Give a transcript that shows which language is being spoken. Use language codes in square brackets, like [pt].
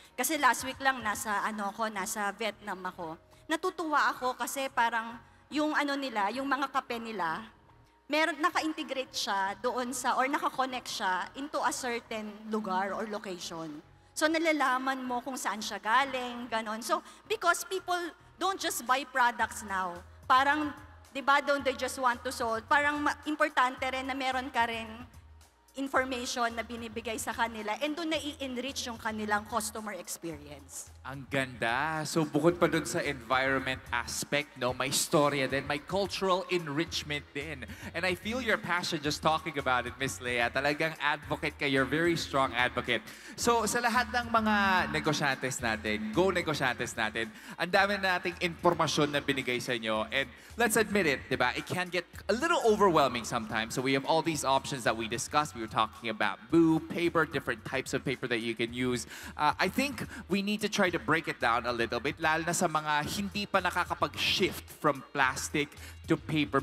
[tl] Kasi last week lang nasa Vietnam ako. Natutuwa ako kasi parang yung nila, yung mga kape nila, naka-integrate siya doon sa or naka-connect siya into a certain lugar or location. So nalalaman mo kung saan siya galing, ganon. [en] So because people don't just buy products now. [tl] Parang, di ba, [en] don't they just want to sold? [tl] Parang importante rin na meron ka rin information na binibigay sa kanila and doon na i-enrich yung kanilang customer experience. Ang ganda. So bukod pa dun sa environment aspect, no, may storya din, may cultural enrichment din. [en] And I feel your passion just talking about it, Miss Leia. [tl] Talagang advocate ka, [en] you're a very strong advocate. [tl] So sa lahat ng mga negosyantes natin, go-negosyantes natin, ang dami na nating informasyon na binigay sa inyo. [en] And let's admit it, di ba? It can get a little overwhelming sometimes. So we have all these options that we discussed. We were talking about boo, paper, different types of paper that you can use. I think we need to try to break it down a little bit, [tl] lalo na sa mga hindi pa nakakapag-shift [en] from plastic to paper.